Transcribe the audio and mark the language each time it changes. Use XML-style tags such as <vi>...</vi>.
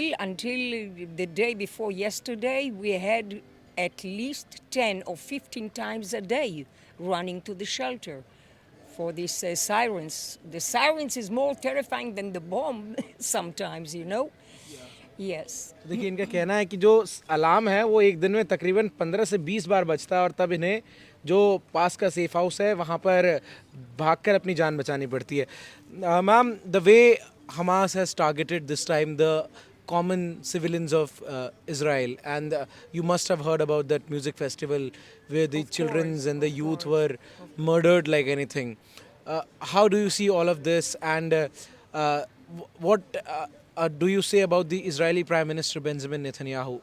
<en>Until the day before yesterday, we had at least 10 or 15 times a day running to the shelter for these sirens. The sirens is more terrifying than the bomb sometimes, you know? Yes.</en> <hi>देखिए, इनका कहना है कि जो alarm है वो एक दिन में तकरीबन 15 से 20 बार बजता है और तब इन्हें जो पास का सेफ हाउस है वहाँ पर भागकर अपनी जान बचानी पड़ती है।</hi> <en>Ma'am, the way Hamas has targeted this time the common civilians of Israel, and you must have heard about that music festival where the childrens and the youth were murdered like anything. How do you see all of this, and what do you say about the Israeli Prime Minister Benjamin Netanyahu?</en>